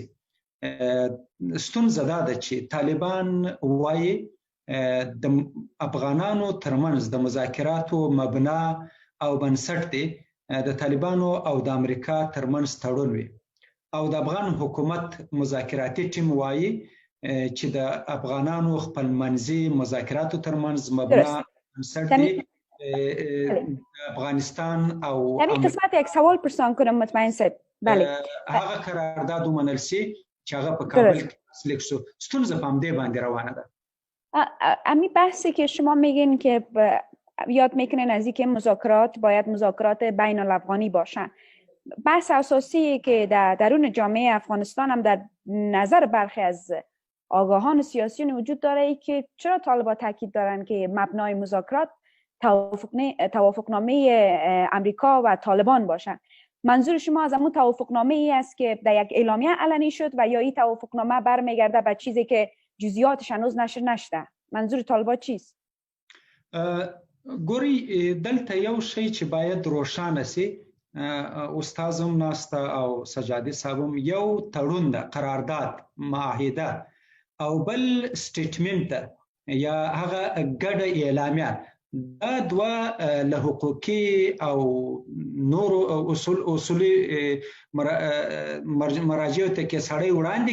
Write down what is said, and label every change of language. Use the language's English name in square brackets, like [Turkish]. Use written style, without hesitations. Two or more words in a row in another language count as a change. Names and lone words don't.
[Pashto] ستونزه دا ده چې طالبان وایي د افغانانو ترمنځ د مذاکراتو مبنا او بنسټ دی د طالبانو او د امریکا ترمنځ تړون وي او د افغان حکومت مذاکراتي ټیم وایي چې د افغانانو خپلمنځي مذاکراتو ترمنځ مبنا بنسټ دی افغانستان او [Persian] همین قسمت یک سوال پرسان کنم مطمئن صاحب بله [Pashto] هغه قرارداد ومنل شي چې هغه په کابل کې لاسلیک شو ستونزه په همدې باندې روانه ده [Persian] امی بحثی که شما میگین که یاد میکنین از اینکه مذاکرات باید مذاکرات بین الافغانی باشن بحث اساسی که در درون جامعه افغانستان هم در نظر برخی از آگاهان سیاسیون وجود داره ای که چرا طالبان تاکید دارن که مبنای مذاکرات توافقنامه امریکا و طالبان باشن منظور شما از همون توافقنامه ای است که در یک اعلامیه علنی شد و یا این توافقنامه برمیگرده به چیزی که جزئیاتش هنوز نشر نشده منظور طالبان چیست [Pashto] ګوري دلته یو شی چې باید روښانه سي استاد هم ناسته او سجادي صاحب هم یو تړون ده قرارداد معاهده او بل سټیټمنټ یا هغه ګډه اعلامیه دا دوه له حقوقي او نور اصولي مراجعو ته کې سړی وړاندې